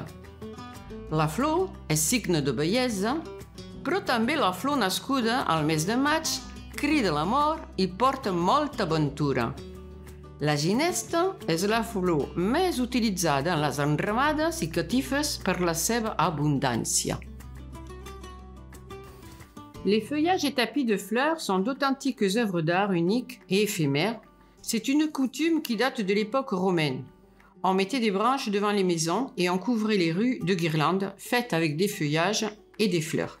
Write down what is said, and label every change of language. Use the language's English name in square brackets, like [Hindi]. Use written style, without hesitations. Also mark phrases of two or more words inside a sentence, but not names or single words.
[Catalan] La flor és signe de bellesa, però també la flor nascuda al mes de maig crida l'amor i porta molta aventura. La ginesta és la flor més utilitzada en les enramades i catifes per la seva abondància. [French] Les feuillages et tapis de fleurs sont d'authentiques œuvres d'art uniques et éphémères. C'est une coutume qui date de l'époque romaine. On mettait des branches devant les maisons et on couvrait les rues de guirlandes faites avec des feuillages et des fleurs.